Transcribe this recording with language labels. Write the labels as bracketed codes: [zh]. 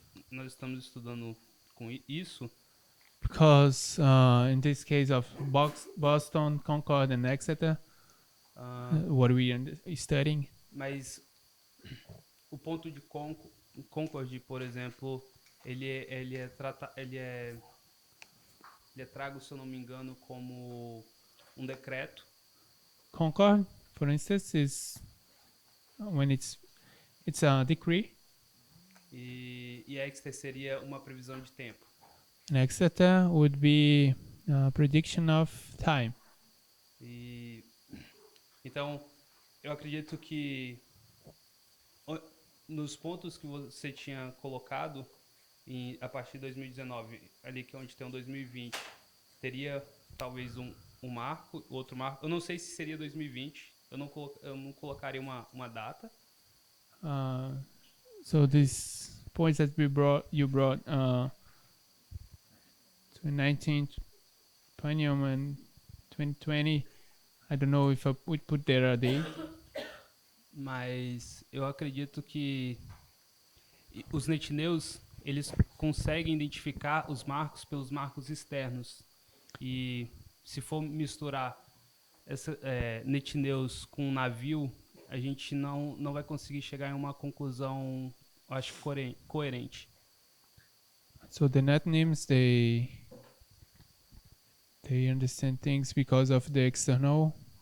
[pt] Nós estamos estudando com isso [en] because in this case of Boston, Concord, and Exeter, what we are studying. [pt] Mas o ponto de Concord, por exemplo, ele é trago, se eu não me engano, como decreto. [en] Concord, for instance, is when it's a decree. [pt] E Exeter seria uma previsão de tempo. [en] And Exeter would be a prediction of time. [pt] Então, eu acredito que nos pontos que você tinha colocado a partir de 2019, ali que é onde tem um 2020, teria talvez um marco, outro marco. Eu não sei se seria 2020. Eu não colocaria uma data. [en] So these points that you brought 2019, 2021, and 2020. I don't know if I would put there a date. [pt] Mas eu acredito que os netineus, eles conseguem identificar os marcos pelos marcos externos. E se for misturar netineus com navio, a gente não vai conseguir chegar em uma conclusão, acho, coerente. [en] So the net names, they understand things because of the external